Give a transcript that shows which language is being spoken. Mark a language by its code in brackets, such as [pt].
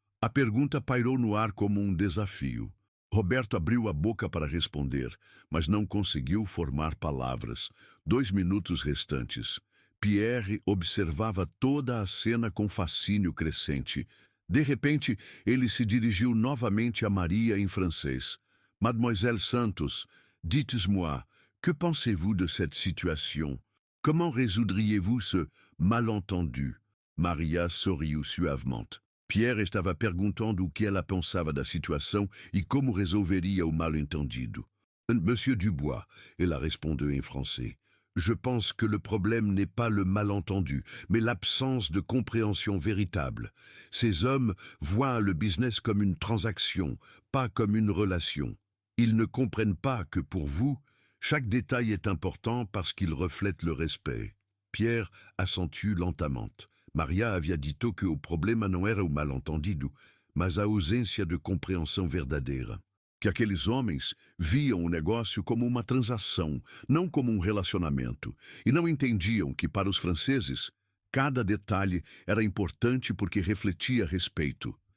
[pt] A pergunta pairou no ar como um desafio. Roberto abriu a boca para responder, mas não conseguiu formar palavras. 2 minutos restantes. Pierre observava toda a cena com fascínio crescente. De repente, ele se dirigiu novamente a Maria em francês. [fr] Mademoiselle Santos, dites-moi, que pensez-vous de cette situation? Comment résoudriez-vous ce malentendu? [pt] Maria sorriu suavemente. Pierre estava perguntando o que ela pensava da situação e como resolveria o mal-entendido. Monsieur Dubois, ela respondeu em francês. [fr] Je pense que le problème n'est pas le malentendu, mais l'absence de compréhension véritable. Ces hommes voient le business comme une transaction, pas comme une relation. Ils ne comprennent pas que pour vous, chaque détail est important parce qu'il reflète le respect. [pt] Pierre assentiu lentamente. Maria havia dito que o problema não era o mal-entendido, mas a ausência de compreensão verdadeira. Que aqueles homens viam o negócio como uma transação, não como um relacionamento, e não entendiam que, para os franceses, cada detalhe era importante porque refletia respeito.